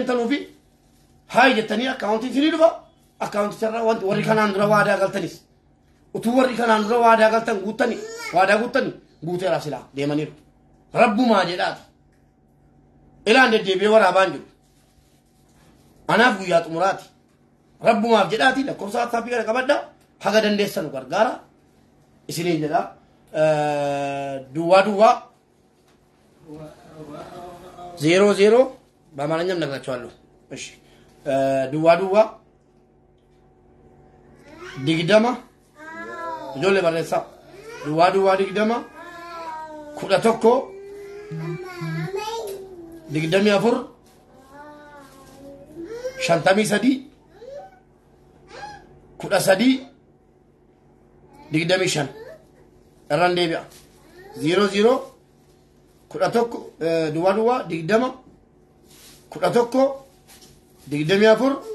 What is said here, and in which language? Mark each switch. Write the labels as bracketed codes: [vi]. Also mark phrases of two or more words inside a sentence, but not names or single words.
[om] deemtanuu fi haa jettanii akkaawuntii isinii dhufa account sarra wanti warri kanaan dura waadaa galtanis utuu warri kanaan dura waadaa galtan guutani waadaa guutani guuteera sila deemaniiru rabbumaa jedhaati ilaan deddeebi'ee waraabaan jiru anaaf guyyaa xumuraati rabbumaaf jedhaati lakkoofsa waatsaappii kana qabadha haga dandeessanu gargaara isiniin jedha duwwaa 00 [am] በአማርኛም ነግራቸዋለሁ እሺ [om] duwwaa digdama ijoollee barreessaa duwwaa digdama 11 24 53 13 25 irraan deebi'a 00 11 duwwaa digdama 11 24